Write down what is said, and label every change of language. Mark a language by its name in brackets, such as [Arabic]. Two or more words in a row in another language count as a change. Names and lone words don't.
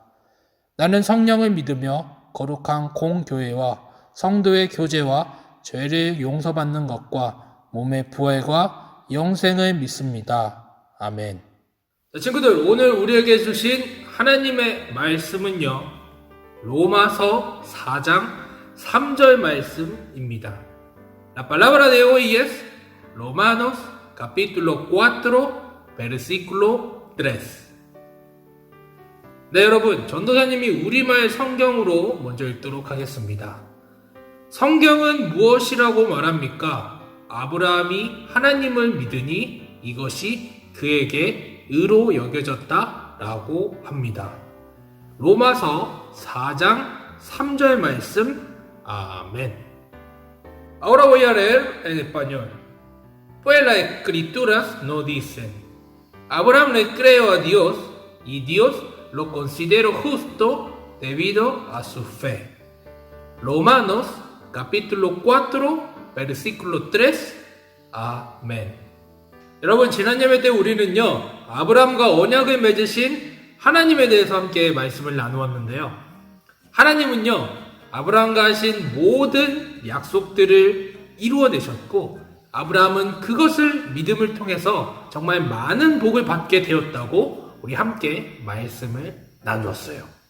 [Korean] 나는 성령을 믿으며 거룩한 공교회와 성도의 교제와 죄를 용서받는 것과 몸의 부활과 영생을 믿습니다. 아멘. 자, 친구들, 오늘 우리에게 주신 하나님의 말씀은요, 로마서 4장 3절 말씀입니다. [Spanish] La palabra de hoy es Romanos capítulo 4 versículo 3. [Korean] 네, 여러분, 전도사님이 우리말 성경으로 먼저 읽도록 하겠습니다. 성경은 무엇이라고 말합니까? 아브라함이 하나님을 믿으니 이것이 그에게 의로 여겨졌다 라고 합니다. 로마서 4장 3절 말씀. [Spanish] Amén. Ahora voy a leer en español. Pues las escrituras no dicen: Abraham le creyó a Dios y Dios lo consideró justo debido a su fe. Romanos capítulo 4 versículo 3. Amén. [Korean] 여러분, 지난 예배 때 우리는요, 아브라함과 언약을 맺으신 하나님에 대해서 함께 말씀을 나누었는데요. 하나님은요, 아브라함과 하신 모든 약속들을 이루어내셨고 아브라함은 그것을 믿음을 통해서 정말 많은 복을 받게 되었다고 우리 함께 말씀을 나누었어요.